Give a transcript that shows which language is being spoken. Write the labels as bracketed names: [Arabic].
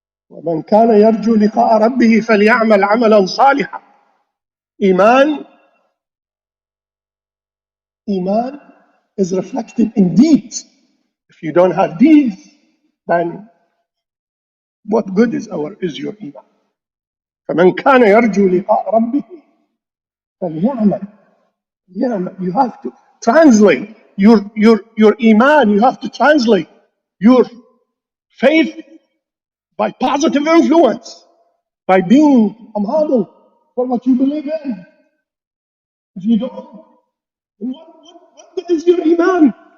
[Arabic] وَمَنْ كَانَ يَرْجُو لِقَاءَ رَبِّهِ فَلْيَعْمَلْ عَمَلًا صَالِحًا. [English] Iman is reflected in deeds. If you don't have these, then what good is your iman? [Arabic] فمن كان يرجو لقاء ربه فليعمل. [English] You have to translate your iman. You have to translate your faith by positive influence, by being a model for what you believe in. If you don't, what good is your iman?